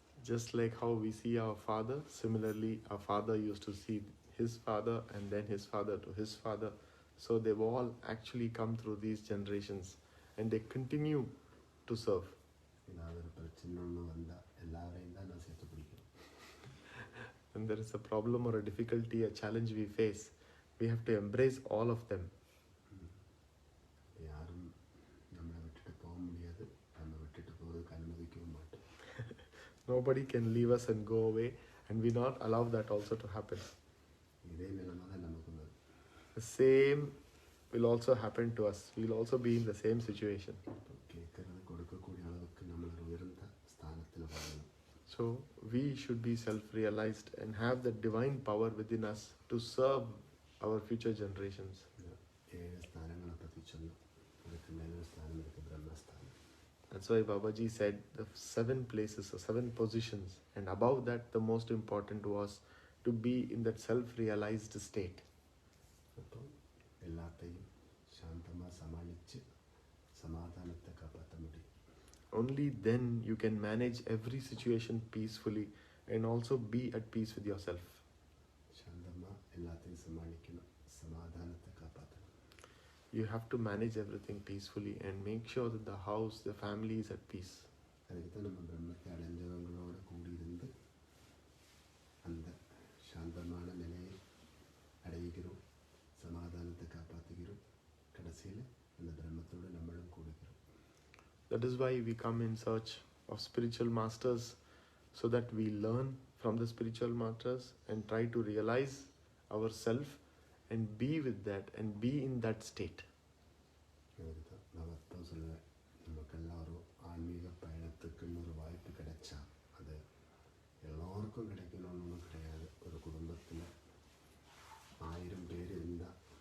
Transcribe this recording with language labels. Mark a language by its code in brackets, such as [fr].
[en] Just like how we see our father, similarly our father used to see his father and then his father to his father. So they've all actually come through these generations and they continue to serve. [ta] ஏதாவது ஒரு பிரச்சனை ஒன்று வந்தால் எல்லாரையும் தான் நான் சேர்த்து பிடிக்கிறோம். [en] When there is a problem or a difficulty, a challenge we face, we have to embrace all of them. [ta] யாரும் நம்மளை விட்டுட்டு போக முடியாது, நம்ம விட்டுட்டு போவதுக்கு அனுமதிக்கவும் மாட்டோம். [en] Nobody can leave us and go away, and we not allow that also to happen. [ta] இதே நிலைமை தான் நமக்கு வரும். [en] The same will also happen to us. We will also be in the same situation. [ta] கேட்கறது கொடுக்கக்கூடிய அளவுக்கு நம்மளோட உயர்ந்த ஸ்தானத்தில் வாழணும். [en] So we should be self-realized and have the divine power within us to serve our future generations. [ta] 7 ஸ்தானங்களை பற்றி சொன்னோம். அதுக்கு மேலே ஸ்தானம் இருக்குது, பிரம்மஸ்தானம். [en] That's why Babaji said the 7 places or 7 positions, and above that the most important was to be in that self-realized state. [ta] அப்போ எல்லாத்தையும் சாந்தமாக சமாளித்து சமாதானத்தை காப்பாற்ற முடியும். [en] Only then you can manage every situation peacefully and also be at peace with yourself. [ta] சாந்தமாக எல்லாத்தையும் சமாளிக்கணும், சமாதானத்தை காப்பாற்றணும். [en] You have to manage everything peacefully and make sure that the house, the family is at peace. [ta] அதுக்கு தான் நம்ம பிரம்மத்தை அடைஞ்சவங்களோட கூடியிருந்து அந்த சாந்தமான நிலையை அடைகிறோம், சமாதானத்தை காப்பாற்றுகிறோம். கடைசியில் அந்த பிரம்மத்தோடு நம்மளும் கூடுகிறோம். [en] That is why we come in search of spiritual masters, so that we learn from the spiritual masters and try to realize ourselves and be with that and be in that state. [ta] அதுக்கு தான் நான் அப்போ சொல்லுவேன், நமக்கெல்லாம் ஒரு ஆன்மீக பயணத்துக்குன்னு ஒரு வாய்ப்பு கிடைச்சா அது எல்லாருக்கும் கிடைக்கணும்னு ஒன்றும் கிடையாது. ஒரு குடும்பத்தில் 1000 பேர் இருந்தால்